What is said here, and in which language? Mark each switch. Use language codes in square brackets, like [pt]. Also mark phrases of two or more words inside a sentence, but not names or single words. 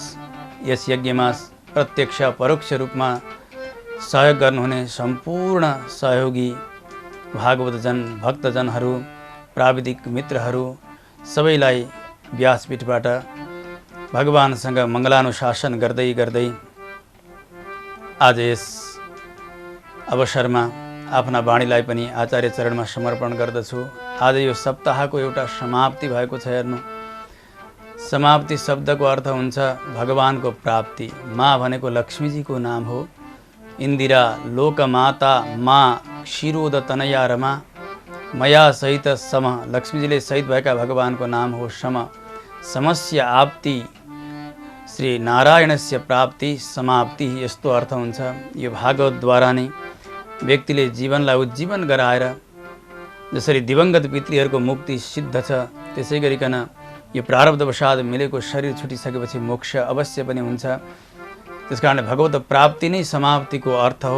[ne] यस यज्ञमा प्रत्यक्ष परोक्ष रूपमा सहयोग गर्नुहुने सम्पूर्ण सहयोगी भागवतजन, भक्तजनहरू, प्राविधिक मित्रहरू सबैलाई व्यासपीठबाट भगवानसँग मङ्गलानुशासन गर्दै गर्दै आज यस अवसरमा आफ्ना वाणीलाई पनि आचार्य चरणमा समर्पण गर्दछु। आज यो सप्ताहको एउटा समाप्ति भएको छ। हेर्नु, समाप्ति शब्दको अर्थ हुन्छ भगवानको प्राप्ति। माँ भनेको लक्ष्मीजीको नाम हो। इन्दिरा, लोकमाता, माँ, क्षीरोद तनया रमा, मया सहित सम, लक्ष्मीजीले सहित भएका भगवानको नाम हो सम। [sa] समस्य आप्ति श्री नारायणस्य प्राप्ति समाप्ति [ne] यस्तो अर्थ हुन्छ। यो भागवतद्वारा नै व्यक्तिले जीवनलाई उज्जीवन गराएर जसरी दिवंगत पितृहरूको मुक्ति सिद्ध छ, त्यसै गरिकन यो प्रारब्धवशात मिलेको शरीर छुटिसकेपछि मोक्ष अवश्य पनि हुन्छ। त्यसकारण भगवत प्राप्ति नै समाप्तिको अर्थ हो।